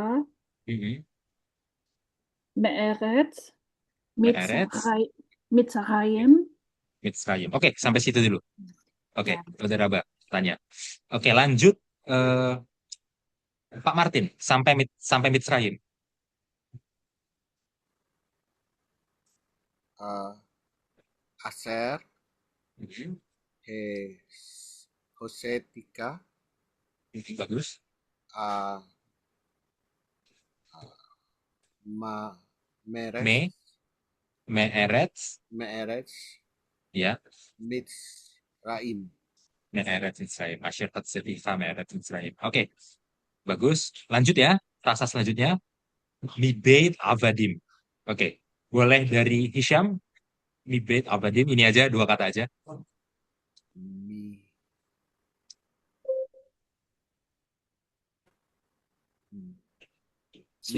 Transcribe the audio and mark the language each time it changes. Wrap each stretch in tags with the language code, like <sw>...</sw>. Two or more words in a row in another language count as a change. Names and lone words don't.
<he>Mhm. Me'eretz Me'eretz Mitzrayim. Mitzrayim.</he> <id>Oke, sampai situ dulu. Oke, Ya. Saudara tanya. Oke, lanjut eh, Pak Martin sampai Mitzrayim.</id> <he>Aser, Mhm. Hosetika,</he> <id>Bagus.</id> <he>uh, Meres, Me'eretz Meeretz,</he> <id>ya.</id> <he>Mitzraim. מארץ מצרים. אשר הוצאתי הא מארץ מצרים.</he> <id>Oke, bagus. Lanjut ya. Frasa selanjutnya.</id> <he>מבית עבדים.</he> <id>Oke, boleh dari Hisham.</id> <he>מבית עבדים.</he> <id>Ini aja, dua kata aja.</id> <he>Mi,</he> <id>Ya,</id>